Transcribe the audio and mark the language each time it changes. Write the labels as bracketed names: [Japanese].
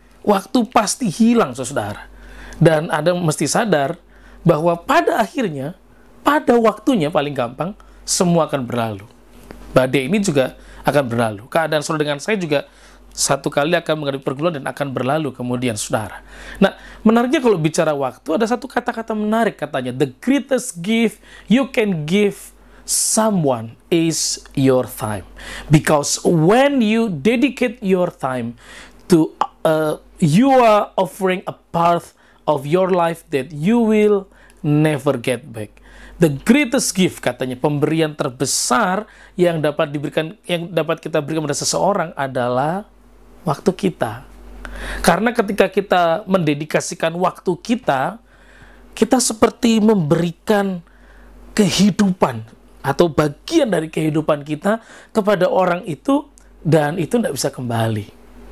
[Indonesian] Waktu pasti hilang, saudara. Dan Anda mesti sadar bahwa pada akhirnya, pada waktunya paling gampang, semua akan berlalu. Badai ini juga akan berlalu. Keadaan saudara dengan saya juga satu kali akan menghadapi pergumulan dan akan berlalu kemudian, saudara. Nah, menariknya kalau bicara waktu, ada satu kata-kata menarik katanya. [English] The greatest gift you can give someone is your time. Because when you dedicate your time to, you are offering a part of your life that you will never get back. The greatest gift, [Indonesian] katanya, pemberian terbesar yang dapat kita berikan pada seseorang adalah waktu kita. Karena ketika kita mendedikasikan waktu kita, kita seperti memberikan kehidupan atau bagian dari kehidupan kita kepada orang itu, dan itu tidak bisa kembali.